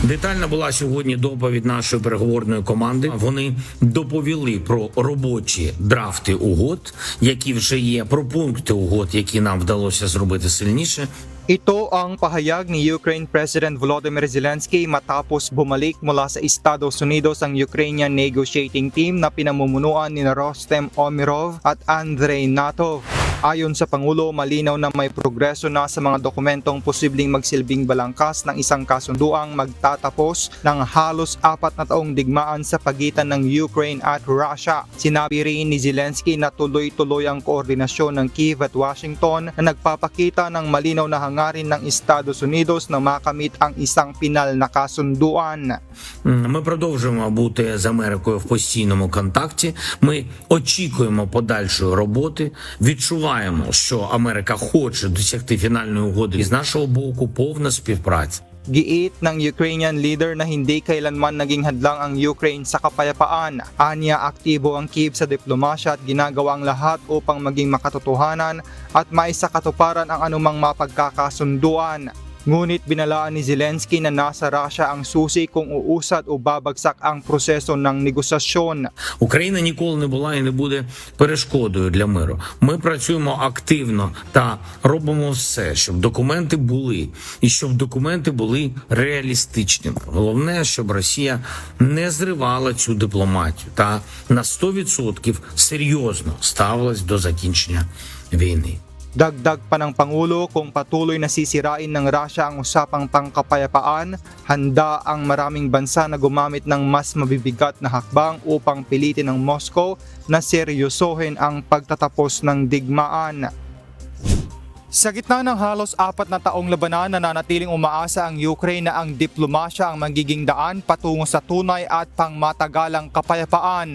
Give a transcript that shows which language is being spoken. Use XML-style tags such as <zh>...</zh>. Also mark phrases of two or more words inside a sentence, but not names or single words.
<uk>Детальна була сьогодні доповідь нашої переговорної команди. Вони доповіли про робочі драфти угод, які вже є, про пункти угод, які нам вдалося зробити сильніше.</uk> <tl>Ito ang pahayag ni</tl> <en>Ukraine President</en> <tl>Volodymyr Zelensky matapos bumalik mula sa Estados Unidos ang</tl> <en>Ukrainian negotiating team</en> <tl>na pinamumunuan ni Rostem Omirov at Andrei Natov. Ayon sa Pangulo, malinaw na may progreso na sa mga dokumentong posibleng magsilbing balangkas ng isang kasunduang magtatapos ng halos 4 na taong digmaan sa pagitan ng Ukraine at Russia. Sinabi rin ni Zelensky na tuloy-tuloy ang koordinasyon ng Kyiv at Washington na nagpapakita ng malinaw na hangarin ng Estados Unidos na makamit ang isang pinal на kasunduan.</tl> <uk>Ми продовжуємо бути з Америкою в постійному контакті. Ми очікуємо подальшої роботи, відчуваємо, що Америка хоче досягти фінальної угоди. І з нашого боку повна співпраця.</uk> <tl>Giit ng</tl> <en>Ukrainian leader</en> <tl>na hindi kailanman naging hadlang ang Ukraine sa kapayapaan. Anya, aktibo ang Kyiv sa diplomasya at ginagawa ang lahat upang maging makatotohanan at maisakatuparan ang anumang mapagkakasunduan. Ngunit binalaan ni Zelensky na nasa Russia ang susi kung uusad o babagsak ang proseso ng negosasyon.</tl> <uk>Україна ніколи не була і не буде перешкодою для миру. Ми працюємо активно та робимо все, щоб документи були, і щоб документи були реалістичними. Головне, щоб Росія не зривала цю дипломатію та на 100% серйозно ставилась до закінчення війни.</uk> <tl>Dagdag pa ng Pangulo, kung patuloy na sisirain ng Russia ang usapang pangkapayapaan, handa ang maraming bansa na gumamit ng mas mabibigat na hakbang upang pilitin ng Moscow na seryosohin ang pagtatapos ng digmaan. Sa gitna ng halos 4 na taong labanan, nananatiling umaasa ang Ukraine na ang diplomasya ang magiging daan patungo sa tunay at pangmatagalang kapayapaan.</tl>